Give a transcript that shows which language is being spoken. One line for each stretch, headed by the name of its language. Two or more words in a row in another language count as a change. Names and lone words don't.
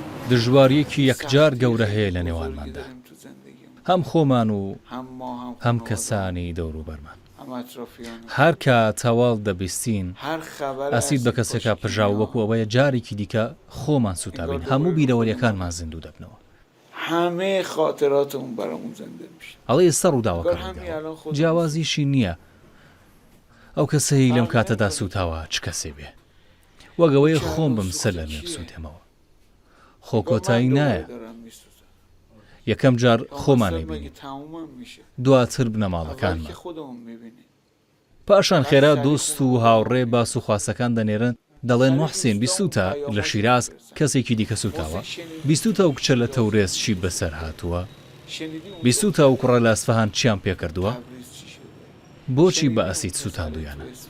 Central Kurdish: دژواریەکی یەکجار گەورە هەیە لە نێوانماندا، هەم خۆمان و هەم کەسانی دەوروبەرمان. هەر کە تەواڵ دەبیستین ئەسید بە کەسێکە پژاو وەکو ئەوەیە جارێکی دیکە خۆمان سوتابین، هەموو بیرەوەریەکانمان زیندوو دەبنەوە.
Persian: همه خاطراتمون برامون زنده میشه.
Central Kurdish: ئەڵێ ئێستا ڕووداوەکان جیاوازیشی نییە ئەو کەسەی لەم کاتەدا سوتاوە چ کەسێ بێ، وەگەوەی خۆم بم سەر لە مێ بسووتێمەوە. خۆکۆتایی نایە، یەکەم جار خۆمان نەبینین، دواتر بنەماڵەکانمان، پاشان خێرا دۆست و هاوڕێ باس و خواسەکان دەنێرن دەڵێن موحسین بیستوتە لە شیراز کەسێکی دیکە سوتاوە، بیستوتە و کچە لە تەورێز چی بەسەر هاتووە، بیستوتە و کوڕە لە ئەسفەهان چیان پێکردووە، بۆچی بە ئەسید سوتاندویانە؟